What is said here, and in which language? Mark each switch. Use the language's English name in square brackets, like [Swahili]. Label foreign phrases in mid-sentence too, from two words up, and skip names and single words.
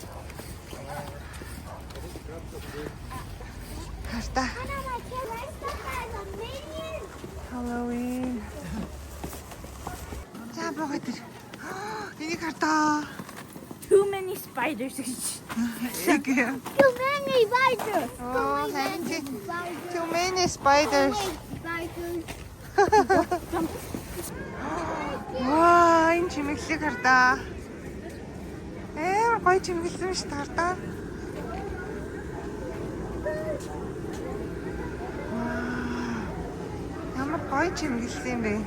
[Mongolian] Харта. Halloween. За богод. Энийг харта. [English] Too many spiders. [Mongolian] Яг. [English] Too many spiders. Oh, too many spiders. [Mongolian] Ваа, энэ чимэглэг хардаа. Гоё чимэглсэн шүү дээ хардаа. Ямар гоё чимэглсэн юм бэ?